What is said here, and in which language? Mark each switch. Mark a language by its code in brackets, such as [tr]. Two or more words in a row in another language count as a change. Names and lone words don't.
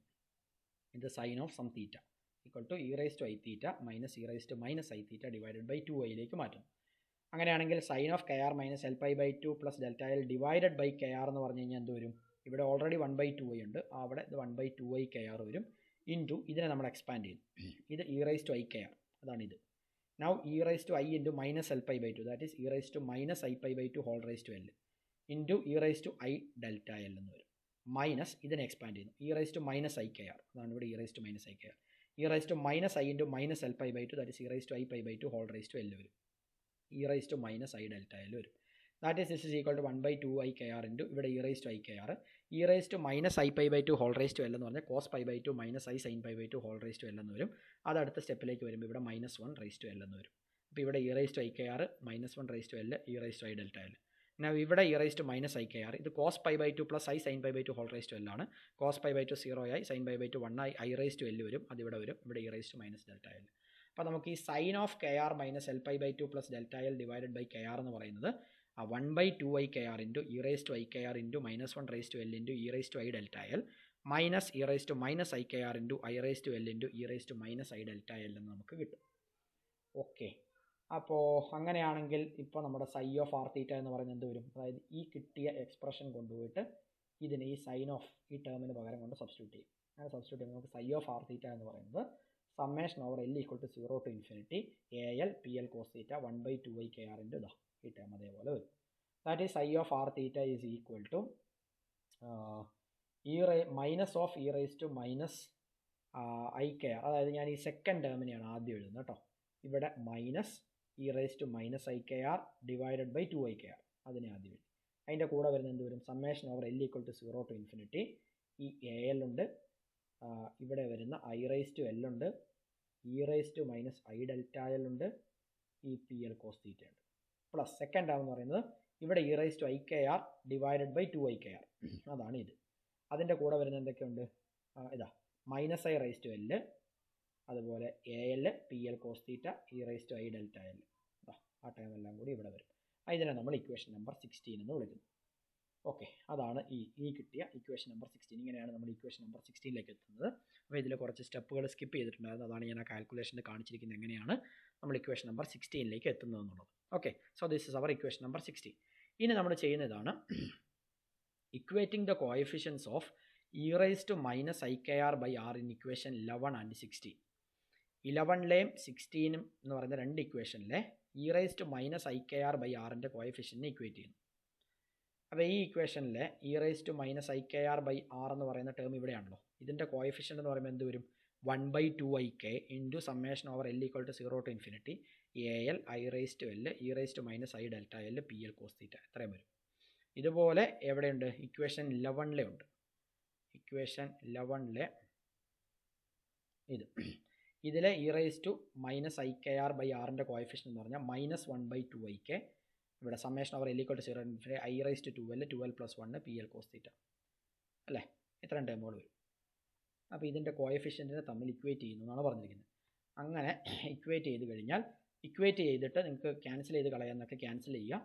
[ml] ഇത് [en] sine of some theta [ml] e⁻⁻⁰ [en] divided by 2iയിലേക്ക് [ml] മാറ്റുന്നു. അങ്ങനെയാണെങ്കിൽ [en] sine of KR - Lπ/2 + delta l divided by KR [ml] എന്ന് പറഞ്ഞു കഴിഞ്ഞാൽ എന്ത് വരും? ഇവിടെ ഓൾറെഡി 1/2i ഉണ്ട്, അവിടെ ഇത് 1/2i KR വരും. ഇൻറ്റു ഇതിനെ നമ്മൾ എക്സ്പാൻഡ് ചെയ്യും. ഇത് e⁻⁻⁰ അതാണ് ഇത്. [en] now e⁻i × -Lπ/2 that is e⁻−iπ/2 whole raise to l into e⁻i delta l എന്ന് വരും. [ml] മൈനസ് ഇതിനെ എക്സ്പാൻഡ് ചെയ്യുന്നു e⁻−i KR, അതാണ് ഇവിടെ e⁻−i KR. e⁻i × -Lπ/2 ദാറ്റ് ഈസ് e⁻i/2 ഹോൾ റൈസ് ടു എൽ വരും. e⁻−i ഡെൽറ്റ എൽ വരും. [en] that is this is equal to 1/2i KR into ഇവിടെ e⁻i KR. [ml] e⁻−iπ/2 [en] whole raise to l [ml] എന്ന് പറഞ്ഞാൽ cos π/2 - i sin π/2 [en] whole raise to l [ml] എന്ന് വരും. അത് അടുത്ത സ്റ്റെപ്പിലേക്ക് വരുമ്പോൾ ഇവിടെ -1 [en] raise to l [ml] എന്ന് വരും. അപ്പോൾ ഇവിടെ e⁻i KR -1 റൈസ് ടു എൽ e⁻i ഡെൽറ്റ എൽ. എന്നാൽ ഇവിടെ e⁻−i KR ഇത് cos π/2 + i sin π/2 ഹോൾ റൈസ് ടു എൽ ആണ്. cos π/2 0 ആയി, sin π/2 1 ആയി, i റൈസ് ടു എൽ വരും. അതിവിടെ വരും, ഇവിടെ e⁻− ഡെൽറ്റ എൽ. അപ്പോൾ നമുക്ക് ഈ [en] sine of KR - Lπ/2 + delta l divided by KR [ml] എന്ന് പറയുന്നത് 1/2i KR ഇൻറ്റു e⁻i KR ഇൻറ്റു -1 റൈസ് ടു എൽ ഇൻറ്റു e⁻i ഡെൽറ്റ എൽ മൈനസ് e⁻−i KR ഇൻറ്റു i റൈസ് ടു എൽ ഇൻറ്റു e⁻−i ഡെൽറ്റ എൽ എന്ന് നമുക്ക് കിട്ടും. ഓക്കെ, അപ്പോൾ അങ്ങനെയാണെങ്കിൽ ഇപ്പോൾ നമ്മുടെ psi ഓഫ് r തീറ്റ എന്ന് പറയുന്നത് എന്ത് വരും? അതായത് ഈ കിട്ടിയ എക്സ്പ്രഷൻ കൊണ്ടുപോയിട്ട് ഇതിന് ഈ സൈൻ ഓഫ് ഈ ടേമിന് പകരം കൊണ്ട് സബ്സ്റ്റിറ്റ്യൂട്ട് ചെയ്യും. അങ്ങനെ സബ്സ്റ്റിറ്റ്യൂട്ട് ചെയ്യുമ്പോൾ നമുക്ക് psi ഓഫ് r തീറ്റ എന്ന് പറയുന്നത് [en] summation over L=0 to [ml] AL PL cos തീറ്റ 1/2i KR ഇൻറ്റു ഇതാ ഈ ടേം അതേപോലെ വരും. [en] that is psi of r theta is equal to -i KR. [ml] അതായത് ഞാൻ ഈ സെക്കൻഡ് ടേമിനെയാണ് ആദ്യം എഴുതുന്നത് കേട്ടോ. ഇവിടെ മൈനസ് e⁻−i KR [en] divided by 2i KR [ml] അതിനെ ആദ്യം എഴുതി. അതിൻ്റെ കൂടെ വരുന്നത് എന്ത് വരും? [en] summation over L=0 to [ml] ഈ AL ഉണ്ട്, ഇവിടെ വരുന്ന i⁻l ഉണ്ട്, e⁻−i ഡെൽറ്റ എൽ ഉണ്ട്, ഈ PL cos തീറ്റ ഉണ്ട്. [en] plus second term [ml] എന്ന് പറയുന്നത് ഇവിടെ e⁻i KR [en] divided by 2i KR [ml] അതാണ് ഇത്. അതിൻ്റെ കൂടെ വരുന്ന എന്തൊക്കെയുണ്ട്? ഇതാ -i⁻l, അതുപോലെ AL PL cos തീറ്റ e⁻i ഡെൽറ്റ എൽ, ആ ടേം എല്ലാം കൂടി ഇവിടെ വരും. ഇതിനെ നമ്മൾ ഇക്വേഷൻ നമ്പർ 16 എന്ന് വിളിക്കുന്നു. ഓക്കെ, അതാണ് ഈ കിട്ടിയ ഇക്വേഷൻ നമ്പർ 16. ഇങ്ങനെയാണ് നമ്മൾ ഇക്വേഷൻ നമ്പർ 16ലേക്ക് എത്തുന്നത്. അപ്പോൾ ഇതിൽ കുറച്ച് സ്റ്റെപ്പുകൾ സ്കിപ്പ് ചെയ്തിട്ടുണ്ടായിരുന്നു. അതാണ് ഞാൻ ആ കാൽക്കുലേഷനിൽ കാണിച്ചിരിക്കുന്നത് എങ്ങനെയാണ് നമ്മൾ ഇക്വേഷൻ നമ്പർ 16ലേക്ക് എത്തുന്നത് എന്നുള്ളത്. [en] Okay, so this is our equation number 16. ml equating the coefficients of e⁻−i KR by r in equation 11 and 16. [ml] 11ലെയും 16 എന്ന് പറയുന്ന രണ്ട് ഇക്വേഷനിലെ e⁻−i KR ബൈ r-ൻ്റെ കോഎഫിഷ്യൻറ്റിനെ ഇക്വേറ്റ് ചെയ്യുന്നു. അപ്പോൾ ഈ ഇക്വേഷനിലെ e⁻−i KR ബൈ r എന്ന് പറയുന്ന ടേം ഇവിടെയാണല്ലോ. ഇതിൻ്റെ കോഎഫിഷ്യൻ്റ് എന്ന് പറയുമ്പോൾ എന്ത് വരും? 1/2ik ഇൻറ്റു [en] summation over L=0 to [ml] AL i⁻l e⁻−i ഡെൽറ്റ എൽ PL cos തീറ്റ ഇത്രയും വരും. ഇതുപോലെ എവിടെയുണ്ട്? ഇക്വേഷൻ 11ലെ ഉണ്ട്. ഇക്വേഷൻ 11ലെ ഇത് ഇതിൽ e−IKR/Rൻ്റെ കോയഫിഷ്യൻ എന്ന് പറഞ്ഞാൽ -1/2IK. ഇവിടെ [en] summation over L = 0 [ml] I⁻²L 2L + 1 PL cos θ അല്ലേ, ഇത്രയും ടേമുകൾ വരും. അപ്പോൾ ഇതിൻ്റെ കോയഫിഷ്യൻറ്റിനെ തമ്മിൽ ഇക്വേറ്റ് ചെയ്യുന്നു എന്നാണ് പറഞ്ഞിരിക്കുന്നത്. അങ്ങനെ ഇക്വേറ്റ് ചെയ്ത് കഴിഞ്ഞാൽ ഇക്വേറ്റ് ചെയ്തിട്ട് നിങ്ങൾക്ക് ക്യാൻസൽ ചെയ്ത് കളയാമെന്നൊക്കെ ക്യാൻസൽ ചെയ്യുക.